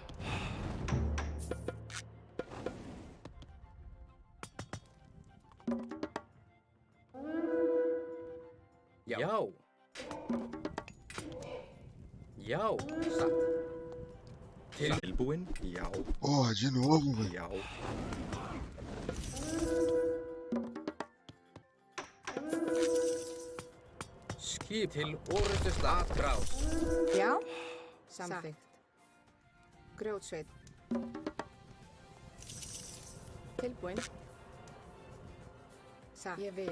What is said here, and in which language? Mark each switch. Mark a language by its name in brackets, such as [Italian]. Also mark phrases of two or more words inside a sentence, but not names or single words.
[Icelandic] Já. Já, satt. Tilbúin? Já. [Portuguese] Porra, de novo, velho. [Icelandic] Já. Skip til orustuslag. Atrás. Já. Samþykkt. Grjótsveit. Tilbúin. Satt. Ég vil.